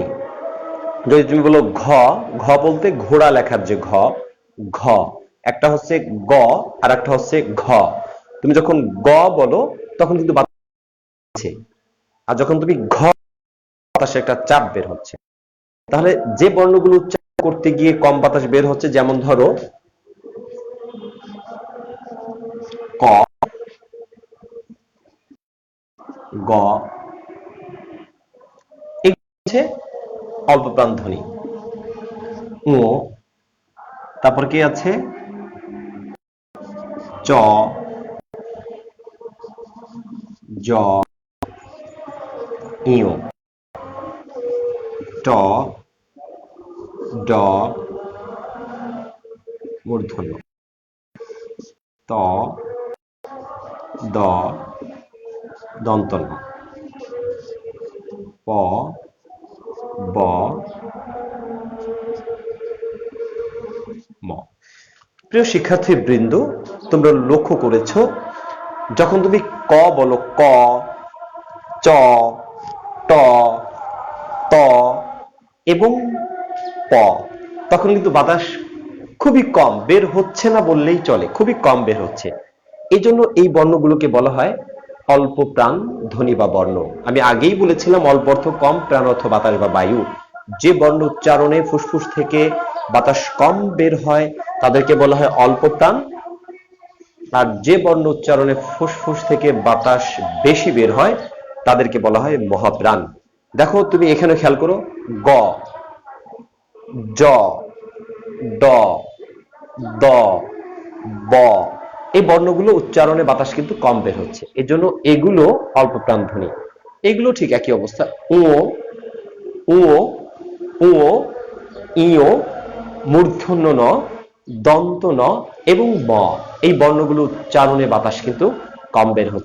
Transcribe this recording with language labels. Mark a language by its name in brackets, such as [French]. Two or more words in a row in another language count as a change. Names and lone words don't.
[Bangla] যদি তুমি বলো ঘ, ঘ বলতে ঘোড়া লেখার যে ঘ, ঘ। একটা হচ্ছে গ আর একটা হচ্ছে ঘ। তুমি যখন গ বলো তখন কিন্তু বাতাস আছে, আর যখন তুমি ঘ, বাতাসে একটা চাপ বের হচ্ছে। তাহলে যে বর্ণগুলো উচ্চারণ করতে গিয়ে কম বাতাস বের হচ্ছে, যেমন ধরো ক, গ, এগুলো হচ্ছে অল্প প্রাণ ধ্বনি। ও, তারপর কি আছে চ, জ, ইয়, ট, ড, মূর্ধন্য, ত, দ, দন্ত ন, প, ব, ম। প্রিয় শিক্ষার্থী বৃন্দ, তোমরা লক্ষ্য করেছো যখন তুমি ক বলো, ক, চ, ট, ত এবং প, তখন কিন্তু বাতাস খুবই কম বের হচ্ছে না বললেই চলে, খুবই কম বের হচ্ছে। এই জন্য এই বর্ণগুলোকে বলা হয় অল্প প্রাণ ধ্বনি বা বর্ণ। আমি আগেই বলেছিলাম অল্প অর্থ কম, প্রাণ অর্থ বাতাস বা বায়ু। যে বর্ণ উচ্চারণে ফুসফুস থেকে বাতাস কম বের হয় তাদেরকে বলা হয় অল্প প্রাণ, আর যে বর্ণ উচ্চারণে ফুসফুস থেকে বাতাস বেশি বের হয় তাদেরকে বলা হয় মহাপ্রাণ। দেখো তুমি এখানে খেয়াল করো, গ, জ, ড, দ, ব, এই বর্ণগুলো উচ্চারণে বাতাস কিন্তু কম বের হচ্ছে, এজন্য এগুলো অল্প প্রাণ ধ্বনি। এগুলো ঠিক একই অবস্থা, উ, উ, উ, ইয়, মূর্ধন্য ন, দন্ত ন এবং ব, এই বর্ণগুলো উচ্চারণে বাতাস কিন্তু কম বের হচ্ছে।